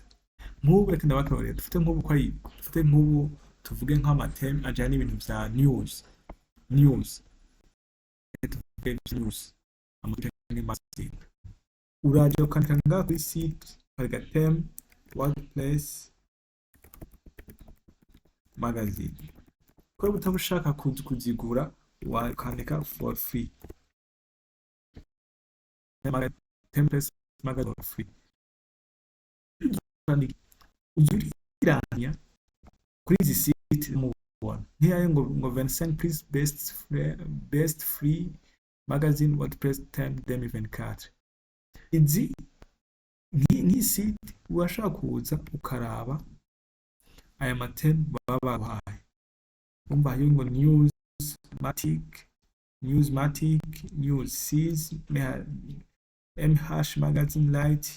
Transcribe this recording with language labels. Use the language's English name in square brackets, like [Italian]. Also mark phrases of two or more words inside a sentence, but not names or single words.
[Rundi] Nk'ubu reka ndabakorera dufite nk'ubu tuvuge nk'amateme ajyanye n'ibintu vya news, uraja ukandika ngaha kuri site hariga teme [English] wordpress magazine. [Rundi] Ko utaba ushaka kuzigura wakandika [English] for free templates magazine for free. [Rundi] Uziranya kuri izi site mubona ntiyaye ngo [English] 25 plus best free magazine WordPress theme 2024. [Rundi] Izi ni site urashaka kuza ukaraba aya mateme baba bahaye. Umva hiyo ngo Newsmatic, Newssees, MH Magazine Lite.